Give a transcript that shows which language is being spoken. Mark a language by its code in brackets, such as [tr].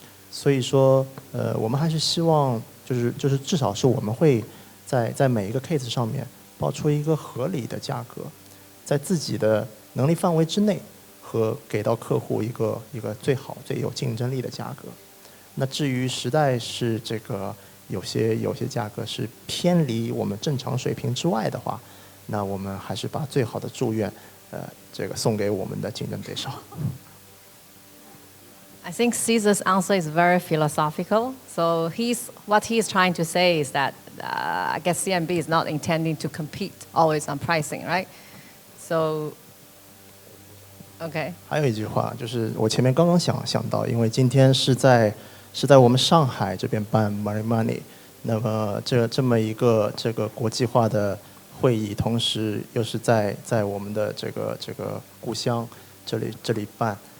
[zh] 所以说，我们还是希望，就是至少是我们会在每一个 case 上面报出一个合理的价格，在自己的能力范围之内，和给到客户一个最好最有竞争力的价格。那至于实在是这个有些价格是偏离我们正常水平之外的话，那我们还是把最好的祝愿，这个送给我们的竞争对手。 [en] I think Caesar's answer is very philosophical. So what he's trying to say is that I guess CMB is not intending to compete always on pricing, right? So, okay. [zh] 还有一句话就是我前面刚刚想到，因为今天是在我们上海这边办 Money， 那么这么一个这个国际化的会议，同时又是在我们的这个故乡这里办，